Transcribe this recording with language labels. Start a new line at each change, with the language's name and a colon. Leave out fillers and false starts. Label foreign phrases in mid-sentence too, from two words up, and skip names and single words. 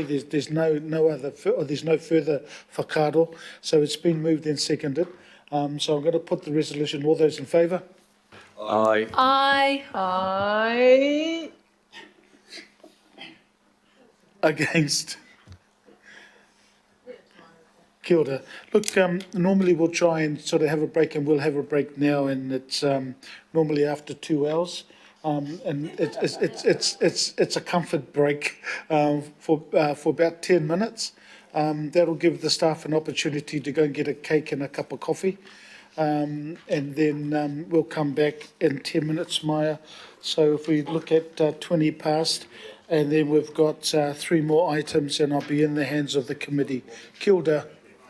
English: There's no further whakaaro. So it's been moved and seconded. So I'm going to put the resolution. All those in favour? Aye. Aye. Against?
Māori: Kia ora.
English: Look, normally we'll try and sort of have a break, and we'll have a break now, and it's normally after 2 hours. And it's a comfort break for about 10 minutes. That'll give the staff an opportunity to go and get a cake and a cup of coffee. And then we'll come back in 10 minutes, Maya. So if we look at 20 past, and then we've got 3 more items, and I'll be in the hands of the committee.
Māori: Kia ora.